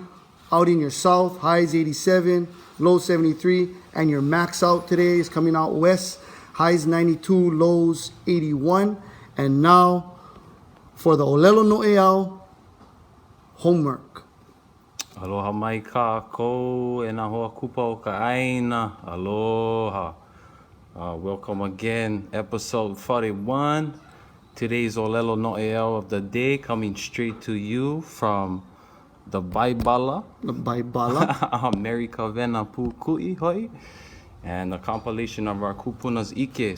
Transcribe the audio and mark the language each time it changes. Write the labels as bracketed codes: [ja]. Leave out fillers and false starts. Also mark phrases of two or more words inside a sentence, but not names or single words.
[en] Out in your south, highs 87, lows 73. And your max out today is coming out west, highs 92, lows 81. And now for the Olelo No'eau homework. [haw] Aloha mai kākou e nā hoa kupa o ka aina. Aloha. [en] Welcome again, episode 41. Today's Olelo No'eau of the day coming straight to you from the Baibala. The Baibala. America Vena Pukui Hoi. And the compilation of our Kupuna's Ike.